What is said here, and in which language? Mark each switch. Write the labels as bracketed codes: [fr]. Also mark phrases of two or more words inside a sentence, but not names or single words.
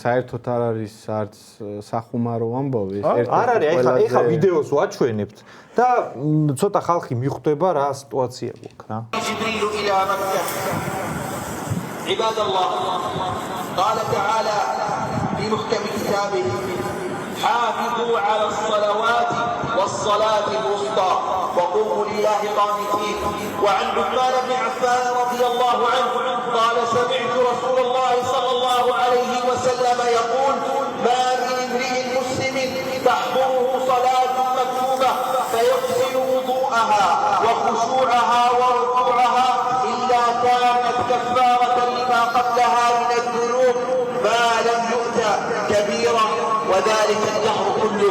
[ka] საერთოდ არ არის არც სახუმარო ამბავი, არ არის, ეხა ვიდეოს ვაჩვენებთ და ცოტა ხალხი მიხვდება რა სიტუაცია გვაქვს რა. [ar] عباد الله قال تعالى في محكم كتابه حافظوا على الصلوات والصلاة الوسطى وقوموا لله قانتين وعن عثمان بن عفان رضي الله عنه قال سمعت رسول الله صلى الله عليه وسلم يقول ما من امرئ مسلم تحضره صلاة مكتوبة فيحسن وضوءها وخشوعها وركوعها إلا كانت كفارة لما قبلها من الذنوب ما لم يؤت كبيرا وذلك الدهر كله.